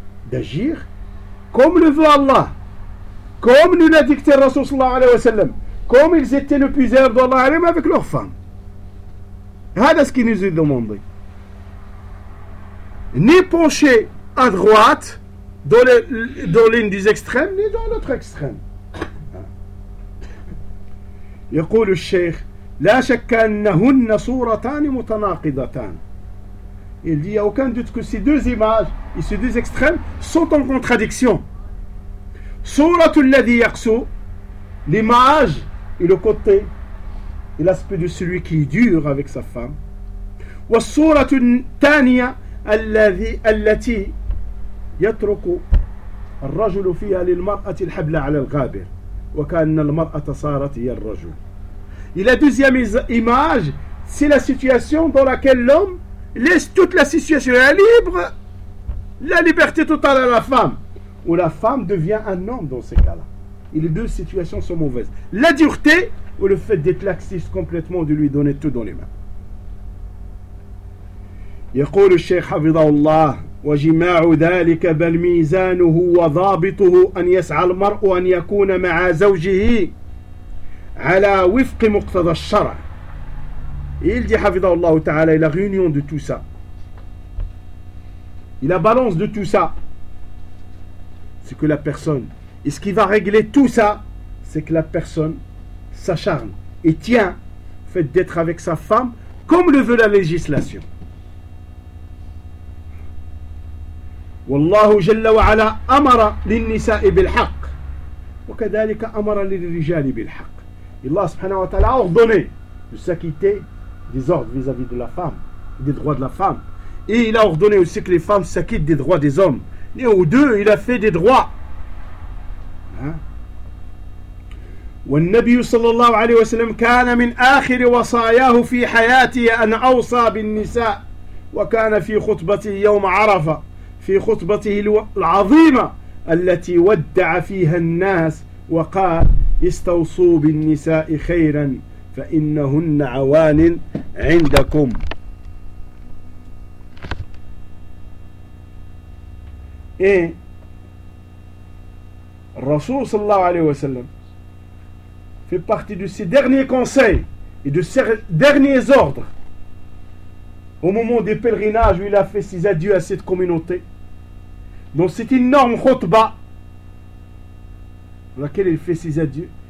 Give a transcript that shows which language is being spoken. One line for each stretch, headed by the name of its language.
French: D'agir comme le veut Allah. Comme nous l'a dicté Rasoul sallallahu alayhi wa sallam. Comme ils étaient le plus heureux d'Allah alayhi avec leurs femmes. Voilà ce qu'il nous est demandé. Ni pencher à droite dans l'une des extrêmes, ni dans l'autre extrême.
Arabic: يقول الشيخ لا شك أنهن صورتان متناقضتان.
French: Il dit, il n'y a aucun doute que ces deux images et ces deux extrêmes sont en contradiction.
Arabic: صورة الذي يقسو,
French: l'image et le côté et l'aspect de celui qui est dur avec sa femme.
Arabic: والصورة الثانية التي يترك الرجل فيها للمرأة الحبل على الغابر وكأن المرأة صارت هي الرجل.
French: Et la deuxième image, c'est la situation dans laquelle l'homme laisse toute la situation libre, la liberté totale à la femme. Où la femme devient un homme dans ces cas-là. Et les deux situations sont mauvaises. La dureté, ou le fait d'être laxiste complètement, de lui donner tout dans les mains.
Arabic: يقول الشيخ حفظه الله وجماع ذلك بل ميزانه وضابطه أن يسعى المرء أن يكون مع زوجه على وفق مقتضى الشرع.
French: Il dit
Arabic: حفظه الله تعالى
French: la réunion de tout ça. Et la balance de tout ça. C'est que la personne, et ce qui va régler tout ça, c'est que la personne s'acharne et tient au fait d'être avec sa femme comme le veut la législation.
Arabic: والله جل وعلا أمر للنساء بالحق وكذلك أمر للرجال بالحق. الله سبحانه وتعالى أوردوني
French: de s'acquitter des ordres vis-à-vis de la femme, des droits de la femme. Et il a ordonné aussi que les femmes s'acquittent des droits des hommes. Et aux deux, il a fait des droits.
Arabic: والنبي صلى الله عليه وسلم كان من آخر وصاياه في حياته أن أوصى بالنساء وكان في خطبته يوم عرفة في خطبته العظيمة التي ودع فيها الناس وقال استوصوا بالنساء خيرا فإنهن عوان عندكم. إيه الرسول صلى الله عليه وسلم
French: fait partie de ses derniers conseils et de ses derniers ordres au moment des pèlerinages où il a fait ses adieux à cette communauté dans cette énorme khutbah dans laquelle il fait ses adieux.